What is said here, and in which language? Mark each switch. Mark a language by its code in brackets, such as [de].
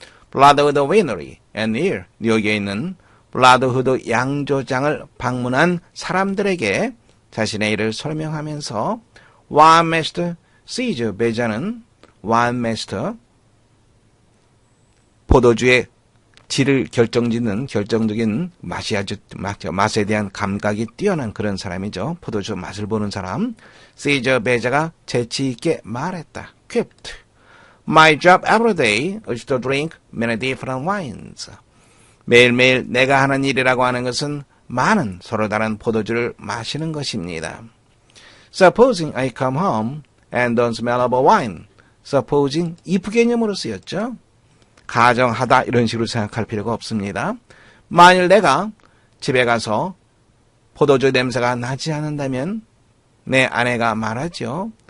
[ko] Brotherhood Winery and Near, 뉴욕에 있는 브라더후드 양조장을 방문한 사람들에게 자신의 일을 설명하면서 와인마스터 시저 배자는 와인마스터 포도주의 질을 결정짓는 결정적인 맛에 대한 감각이 뛰어난 그런 사람이죠. 포도주 맛을 보는 사람. 시저 배자가 재치 있게 말했다. [en] quipped. My job every day is to drink many different wines. [ko] 매일매일 내가 하는 일이라고 하는 것은 많은 서로 다른 포도주를 마시는 것입니다. [en] Supposing I come home and don't smell of a wine. [ko] Supposing if 개념으로 쓰였죠. 가정하다 이런 식으로 생각할 필요가 없습니다. 만일 내가 집에 가서 포도주 냄새가 나지 않는다면 내 아내가 말하죠.